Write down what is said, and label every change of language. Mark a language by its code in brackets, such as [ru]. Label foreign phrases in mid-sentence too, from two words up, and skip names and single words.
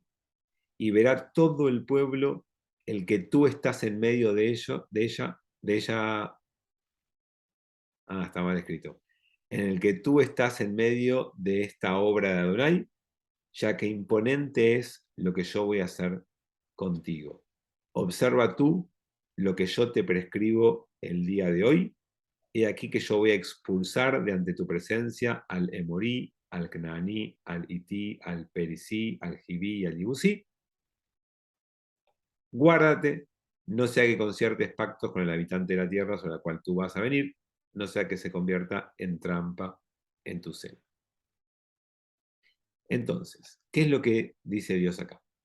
[es] Y verá todo el pueblo el que tú estás en medio de ella, está mal escrito, en el que tú estás en medio de esta obra de Adonai, ya que imponente es lo que yo voy a hacer contigo. Observa tú lo que yo te prescribo el día de hoy. He aquí que yo voy a expulsar de ante tu presencia al Emorí, al Cananí, al Ití, al Perisí, al Jibí y al Yibusí. Guárdate, no sea que conciertes pactos con el habitante de la tierra sobre la cual tú vas a venir, no sea que se convierta en trampa en tu seno. Entonces, ¿qué es lo que dice Dios acá?